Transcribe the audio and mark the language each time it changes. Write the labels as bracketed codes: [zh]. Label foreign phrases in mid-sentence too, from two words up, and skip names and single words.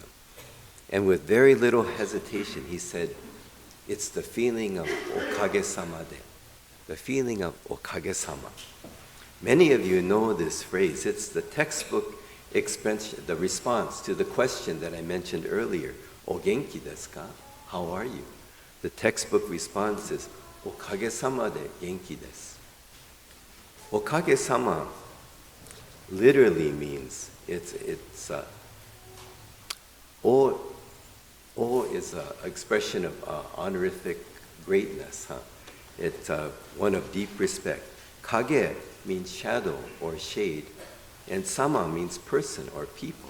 [en] And with very little hesitation, he said, it's the feeling of [ja] おかげさまで, [en] the feeling of okage-sama. Many of you know this phrase. It's the textbook expression, the response to the question that I mentioned earlier, [ja] お元気ですか? [en] How are you? The textbook response is, [ja] おかげさまで元気です. [en] Okage-sama literally means O is an expression of honorific greatness. It's one of deep respect. Kage means shadow or shade, and sama means person or people.